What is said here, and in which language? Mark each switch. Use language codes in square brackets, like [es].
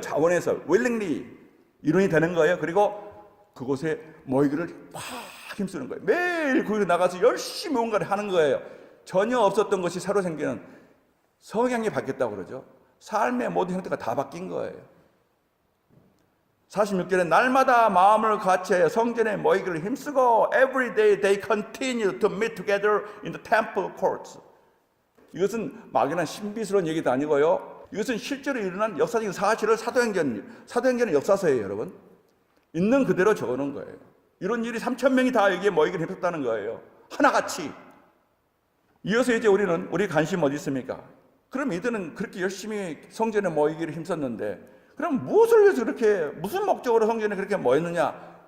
[ko] 자원해서 willingly 일원이 되는 거예요. 그리고 그곳에 모이기를 막 힘쓰는 거예요. 매일 거기로 나가서 열심히 뭔가를 하는 거예요. 전혀 없었던 것이 새로 생기는 성향이 바뀌었다고 그러죠. 삶의 모든 형태가 다 바뀐 거예요. 46절에 날마다 마음을 같이 성전에 모이기를 힘쓰고 [en] every day they continue to meet together in the temple courts. [ko] 이것은 막연한 신비스러운 얘기도 아니고요. 이것은 실제로 일어난 역사적인 사실을 사도행전의 역사서예요, 여러분. 있는 그대로 적어놓은 거예요. 이런 일이 3,000명이 다 여기에 모이기를 힘썼다는 거예요. 하나같이. 이어서 이제 우리 관심 어디 있습니까? 그럼 이들은 그렇게 열심히 성전에 모이기를 힘썼는데, 그럼 무엇을 위해서 무슨 목적으로 성전에 그렇게 모였느냐?